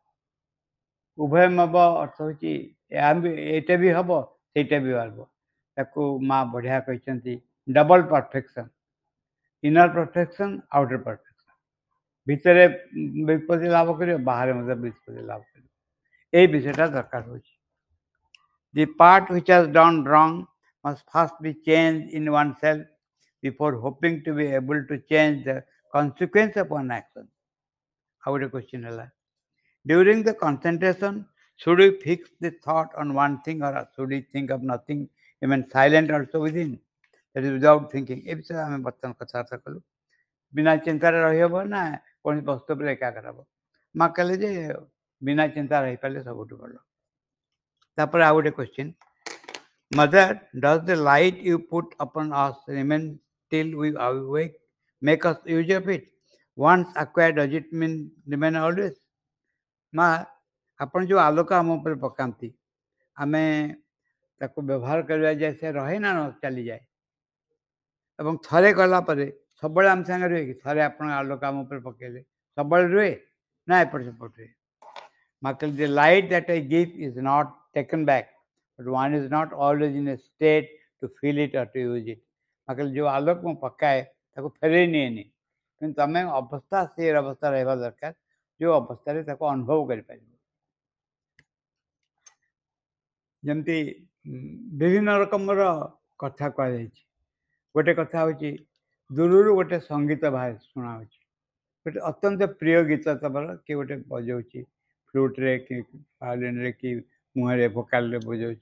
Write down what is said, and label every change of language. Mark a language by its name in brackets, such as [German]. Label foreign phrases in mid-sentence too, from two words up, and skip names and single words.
[Odia] ଉଭୟମେବ ଅର୍ଥ ହେଉଛି ଏଇଟା ବି ହେବ, ସେଇଟା ବି ହେବ। ତାକୁ ମା ବଢ଼ିଆ କହିଛନ୍ତି, [English] double perfection, inner perfection, outer perfection. [Odia] ଭିତରେ ବିପତ୍ତି ଲାଭ କରିବ, ବାହାରେ ମଧ୍ୟ ବିପତ୍ତି ଲାଭ କରିବ। ଏଇ ବିଷୟଟା ଦରକାର ହେଉଛି। [English] The part which has done wrong must first be changed in oneself before hoping to be able to change the consequence of one action. [Odia] ଆଉ ଗୋଟେ କ୍ୱେଶ୍ଚିନ୍ ହେଲା, [English] during the concentration should we fix the thought on one thing or should we think of nothing, even silent also within, that is without thinking? [Odia] ଏ ବିଷୟରେ ଆମେ ବର୍ତ୍ତମାନ କଥାବାର୍ତ୍ତା କଲୁ। ବିନା ଚିନ୍ତାରେ ରହିହେବ ନା କୌଣସି ବସ୍ତୁ ଉପରେ ଏକାଗ୍ର ହେବ? ମା କହିଲେ ଯେ ବିନା ଚିନ୍ତା ରହିପାରିଲେ ସବୁଠୁ ଭଲ। ତାପରେ ଆଉ ଗୋଟେ କ୍ୱେଶ୍ଚିନ୍, [English] Mother, does the light you put upon us remain till we awake, make us use of it? Once acquired, does it mean remain always? [Odia] ମା, ଆପଣ ଯେଉଁ ଆଲୋକ ଆମ ଉପରେ ପକାନ୍ତି, ଆମେ ତାକୁ ବ୍ୟବହାର କରିବା ଯାଏ ସେ ରହେ ନା ଚାଲିଯାଏ? ଏବଂ ଥରେ ଗଲା ପରେ ସବୁବେଳେ ଆମ ସାଙ୍ଗରେ ରୁହେ କି? ଥରେ ଆପଣ ଆଲୋକ ଆମ ଉପରେ ପକାଇଲେ ସବୁବେଳେ ରୁହେ ନା ଏପଟ ସେପଟ ରୁହେ? ମା କହିଲେ, [English] the light that I give is not taken back, but one is not always in a state to feel it or to use it. [Odia] ମା କହିଲେ, ଯେଉଁ ଆଲୋକ ମୁଁ ପକାଏ ତାକୁ ଫେରେଇ ନିଏନି, କିନ୍ତୁ ତମେ ଅବସ୍ଥା ସେ ଅବସ୍ଥା ରହିବା ଦରକାର ଯେଉଁ ଅବସ୍ଥାରେ ତାକୁ ଅନୁଭବ କରିପାରିବ। ଯେମିତି ବିଭିନ୍ନ ରକମର କଥା କୁହାଯାଇଛି। ଗୋଟେ କଥା ହେଉଛି ଦୂରରୁ ଗୋଟେ ସଙ୍ଗୀତ ବାହାରେ ଶୁଣାଉଛି, ଗୋଟେ ଅତ୍ୟନ୍ତ ପ୍ରିୟ ଗୀତ ତମର କିଏ ଗୋଟେ ବଜାଉଛି, ଫ୍ଲୁଟ୍ରେ କି ଭାୟୋଲିନ୍ରେ କି ମୁହଁରେ ଭୋକାଲରେ ବଜାଉଛି।